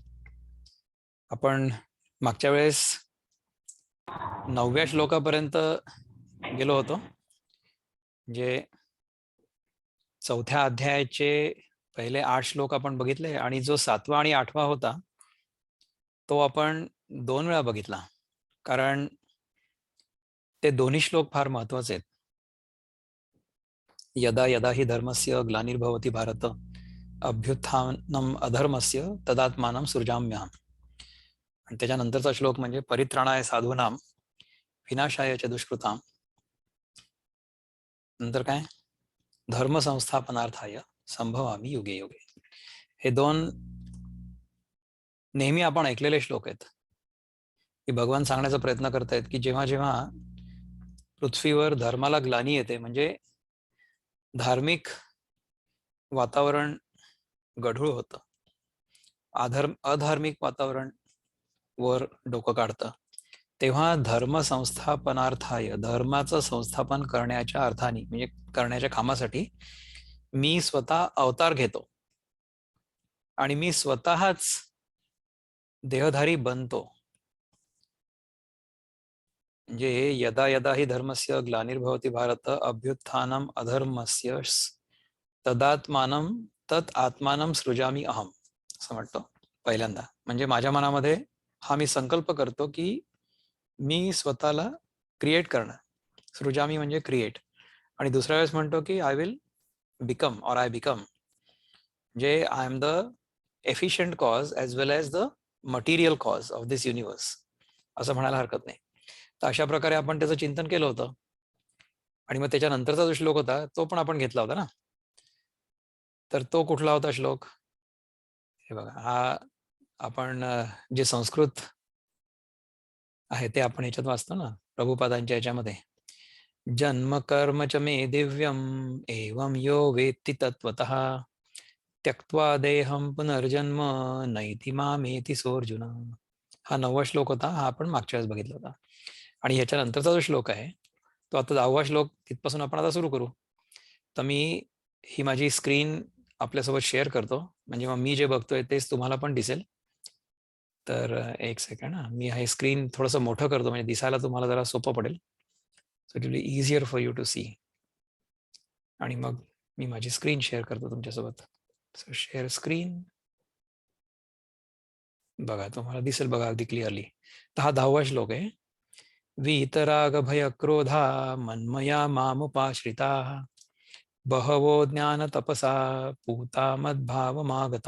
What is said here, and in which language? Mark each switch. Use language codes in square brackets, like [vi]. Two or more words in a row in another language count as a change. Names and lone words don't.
[mr] आपण मागच्या वेळेस 9व्या श्लोकापर्यंत गेलो होतो, म्हणजे 4थ्या अध्यायाचे पहिले 8 श्लोक आपण बघितले, आणि जो 7वा आणि 8वा होता तो आपण 2 वेळा बघितला, कारण ते दोन्ही श्लोक फार महत्वाचे आहेत. [sa] यदा यदा हि धर्मस्य ग्लानिर्भवति भारत अभ्युत्थानम अधर्मस्य तदात्मानं सृजाम्यहम्. [mr] आणि त्याच्यानंतरचा श्लोक म्हणजे [sa] परित्राणाय साधूनां विनाशाय च दुष्कृतां. [mr] नंतर काय, [sa] धर्म संस्थापनार्थाय संभवामी युगे युगे. [mr] हे दोन नेहमी आपण ऐकलेले श्लोक आहेत, की भगवान सांगण्याचा प्रयत्न करतायत की जेव्हा जेव्हा पृथ्वीवर धर्माला ग्लानी येते, म्हणजे धार्मिक वातावरण गढूळ होतं, अधार्मिक वातावरण वर डोकं काढतं, तेव्हा [sa] धर्म संस्थापनार्थाय, [mr] धर्माचं संस्थापन करण्याच्या अर्थाने, म्हणजे करण्याच्या कामासाठी मी स्वतः अवतार घेतो आणि मी स्वतःच देहधारी बनतो. [sa] म्हणजे यदा यदा हि धर्मस्य ग्लानिर्भवति भारत अभ्युत्थानम अधर्मस्य तदात्मानं तत् आत्मानं सृजामी अहम, [mr] असं म्हणतो पहिल्यांदा. म्हणजे माझ्या मनामध्ये हा मी संकल्प करतो की मी स्वतःला क्रिएट करणं, सृजामी म्हणजे क्रिएट. आणि दुसऱ्या वेळेस म्हणतो की [en] I will become or I become, म्हणजे I am the efficient cause as well as the material cause of this universe, [mr] असं म्हणायला हरकत नाही. तर अशा प्रकारे आपण त्याचं चिंतन केलं होतं. आणि मग त्याच्यानंतरचा जो श्लोक होता तो पण आपण घेतला होता ना. तर तो कुठला होता श्लोक? हे बघा, हा आपण जे संस्कृत आहे ते आपण याच्यात वाचतो ना, प्रभुपादांच्या याच्यामध्ये. [sa] जन्म कर्म च मे दिव्यम एवं यो वेत्ति तत्वतः त्यक्त्वा देहम पुनर्जन्म नैति मामेति सोऽर्जुन. [mr] हा 9वा श्लोक होता, हा आपण मागच्या वेळेस बघितला होता. आणि याच्यानंतरचा जो श्लोक आहे तो आता 10वा श्लोक, तिथपासून आपण आता सुरू करू. तर मी ही माझी स्क्रीन आपल्यासोबत शेअर करतो, म्हणजे मग मी जे बघतोय तेच तुम्हाला पण दिसेल. तर एक सेकंड, मी हे स्क्रीन थोडंसं मोठं करतो, म्हणजे दिसायला तुम्हाला जरा सोपं पडेल. [en] So it will be easier for you to see. [mr] आणि मग मी माझी स्क्रीन शेअर करतो तुमच्यासोबत. सो [en] share screen, [mr] बघा तुम्हाला दिसेल बघा अगदी क्लिअरली. तर हा 10वा श्लोक आहे. [sa] वीतराग भय क्रोधा मन्मया मामुपाश्रिता बहवो ज्ञान तपसा पूता मद्भाव मागता.